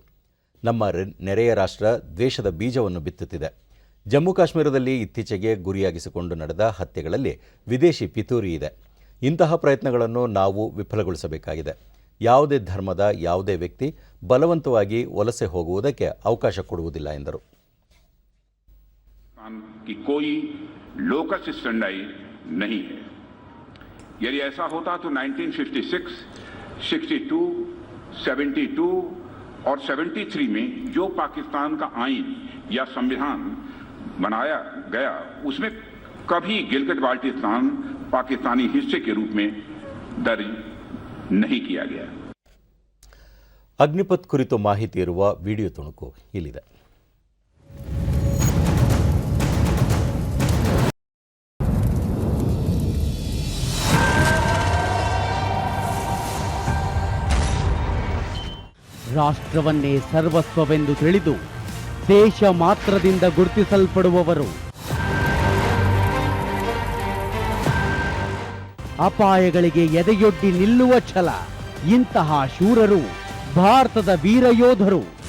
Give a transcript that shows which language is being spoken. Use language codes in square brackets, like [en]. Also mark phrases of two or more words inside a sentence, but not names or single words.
[kn] ನಮ್ಮ ನೆರೆಯ ರಾಷ್ಟ್ರ ದ್ವೇಷದ ಬೀಜವನ್ನು ಬಿತ್ತುತ್ತಿದೆ. ಜಮ್ಮು ಕಾಶ್ಮೀರದಲ್ಲಿ ಇತ್ತೀಚೆಗೆ ಗುರಿಯಾಗಿಸಿಕೊಂಡು ನಡೆದ ಹತ್ಯೆಗಳಲ್ಲಿ ವಿದೇಶಿ ಪಿತೂರಿ ಇದೆ. ಇಂತಹ ಪ್ರಯತ್ನಗಳನ್ನು ನಾವು ವಿಫಲಗೊಳಿಸಬೇಕಾಗಿದೆ. ಯಾವುದೇ ಧರ್ಮದ ಯಾವುದೇ ವ್ಯಕ್ತಿ ಬಲವಂತವಾಗಿ ವಲಸೆ ಹೋಗುವುದಕ್ಕೆ ಅವಕಾಶ ಕೊಡುವುದಿಲ್ಲ ಎಂದರು. [hi] कि कोई [en] locus standard [hi] नहीं है। यदि ऐसा होता तो 1956, 62, 72 और 73 में जो पाकिस्तान का आईन या संविधान बनाया गया उसमें कभी गिलगित बाल्टिस्तान पाकिस्तानी हिस्से के रूप में दर्ज नहीं किया गया. [kn] ಅಗ್ನಿಪಥ್ ಕುರಿತು ಮಾಹಿತಿ ಇರುವ ವಿಡಿಯೋ ತುಣುಕು ಇಲ್ಲಿದೆ. ರಾಷ್ಟ್ರವನ್ನೇ ಸರ್ವಸ್ವವೆಂದು ತಿಳಿದು ದೇಶ ಮಾತ್ರದಿಂದ ಗುರುತಿಸಲ್ಪಡುವವರು, ಅಪಾಯಗಳಿಗೆ ಎದೆಯೊಡ್ಡಿ ನಿಲ್ಲುವ ಛಲ, ಇಂತಹ ಶೂರರು ಭಾರತದ ವೀರ ಯೋಧರು.